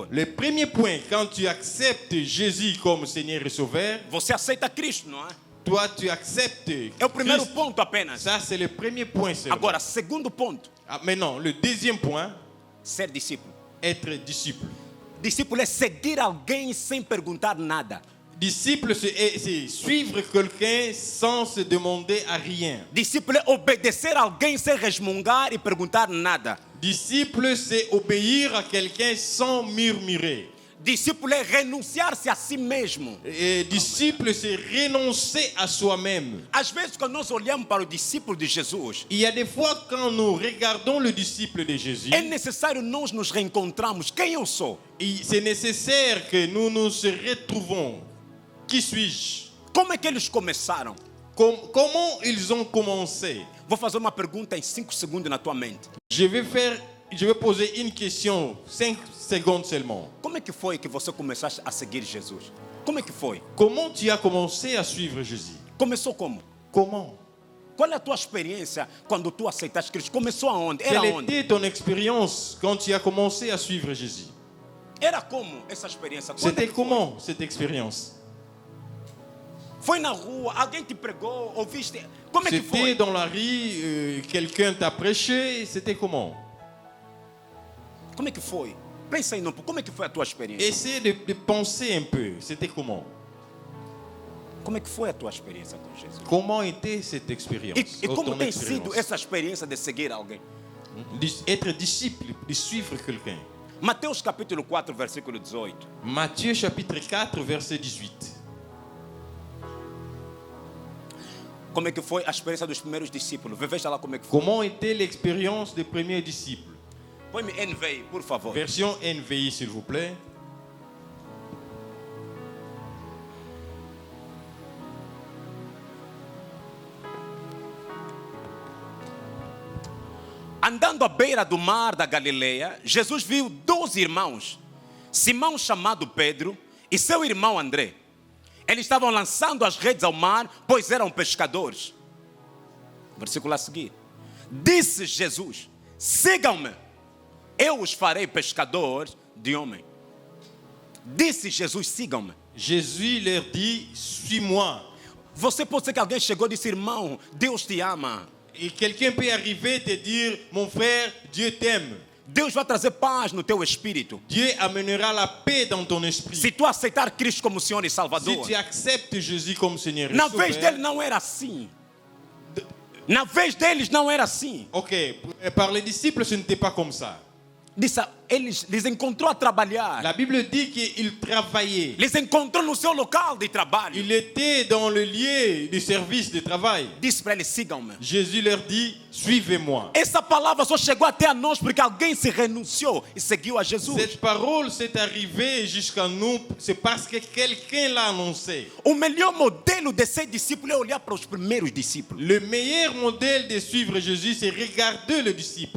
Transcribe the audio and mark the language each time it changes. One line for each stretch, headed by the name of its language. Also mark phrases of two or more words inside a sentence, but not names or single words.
French: Le premier point, quand tu acceptes Jésus comme Seigneur et Sauveur,
Portuguese: você aceita Cristo, não é?
French: toi tu acceptes
Portuguese: É o primeiro
French: Christ.
Portuguese: ponto apenas.
French: Ça c'est le premier point seulement.
Portuguese: Agora, segundo ponto,
French: Maintenant, le deuxième point,
Portuguese: ser discípulo.
French: être disciple.
Portuguese: Discípulo é seguir alguém sem perguntar nada.
French: Disciple, c'est suivre quelqu'un sans se demander à rien.
Portuguese: Discípulo é obedecer alguém sem resmungar e perguntar nada.
French: Disciple, c'est obéir à quelqu'un sans murmurer.
Portuguese: Discípulo é renunciar-se a si mesmo.
French: Et disciple, c'est renoncer à soi-même.
Portuguese: Às vezes, quando nós olhamos para o discípulo de Jesus,
French: Il y a des fois quand nous regardons le disciple de Jésus,
Portuguese: é necessário nós nos reencontrarmos. Quem eu sou?
French: c'est nécessaire que nous nous retrouvons. Qui suis-je?
Portuguese: Como é que eles começaram?
French: Comment ils ont commencé?
Portuguese: Vou fazer uma pergunta em 5 segundos na tua mente.
French: Je vais poser une question, 5 secondes seulement.
Portuguese: Como é que foi que você começaste a seguir Jesus? Como é que foi?
French: Comment tu as commencé à suivre Jésus?
Portuguese: Começou como?
French: Comment?
Portuguese: Qual é a tua experiência quando tu aceitaste Cristo? Começou aonde? Era
French: Quelle
Portuguese: onde?
French: était ton expérience quand tu as commencé à suivre Jésus?
Portuguese: Era como essa experiência? Quando é
French: C'était
Portuguese: que foi?
French: comment cette expérience?
Portuguese: Foi na rua, alguém te pregou, ouviste? Como é que
French: C'était
Portuguese: foi?
French: dans la rue, quelqu'un t'a prêché, c'était comment?
Portuguese: Como é que foi? Pensa aí, não, como é que foi a tua experiência?
French: Essaie de penser un peu, c'était comment?
Portuguese: Como é que foi a tua experiência com Jesus?
French: Comment était cette expérience?
Portuguese: E
French: ou
Portuguese: como
French: ton
Portuguese: tem
French: expérience?
Portuguese: sido essa experiência de seguir alguém?
French: Être disciple, de suivre quelqu'un.
Portuguese: Mateus capítulo 4, versículo 18.
French: Matthieu chapitre 4, verset 18.
Portuguese: Como é que foi a experiência dos primeiros discípulos? Veja lá como é que foi.
French: Comment était l'expérience des premiers disciples?
Portuguese: Põe-me NVI, por favor.
French: Version NVI, s'il vous plaît.
Portuguese: Andando à beira do mar da Galileia, Jesus viu 12 irmãos, Simão chamado Pedro e seu irmão André. Eles estavam lançando as redes ao mar, pois eram pescadores. Versículo a seguir. Disse Jesus: sigam-me, eu os farei pescadores de homem. Disse Jesus: sigam-me.
French: Jésus leur dit, suis-moi.
Portuguese: Você pode ser que alguém chegou e disse: irmão, Deus te ama.
French: Et quelqu'un peut arriver et te dire, mon frère, Dieu t'aime.
Portuguese: Deus vai trazer paz no teu espírito.
French: Dieu amènera la paix dans ton esprit.
Portuguese: Se tu aceitar Cristo como Senhor e
French: Si
Portuguese: Salvador.
French: tu acceptes Jésus comme Seigneur et
Portuguese: Na vez
French: Sauveur.
Portuguese: dele não era assim. Na vez deles não era assim.
French: Ok, par les disciples, ce n'était pas comme ça.
Portuguese: Disse, eles encontrou a trabalhar.
French: La Bible dit qu'il travaillait.
Portuguese: Les encontrou no seu local de trabalho.
French: Il était dans le lieu du service de travail.
Portuguese: Disse para eles: sigam-me.
French: Jésus leur dit, suivez-moi.
Portuguese: Essa palavra só chegou até a nós porque alguém se renunciou e seguiu a Jesus.
French: Cette parole s'est arrivée jusqu'à nous, c'est parce que quelqu'un l'a annoncé.
Portuguese: O melhor modelo de ser discípulo é olhar para os primeiros discípulos.
French: Le meilleur modèle de suivre Jésus, c'est regarder le disciple.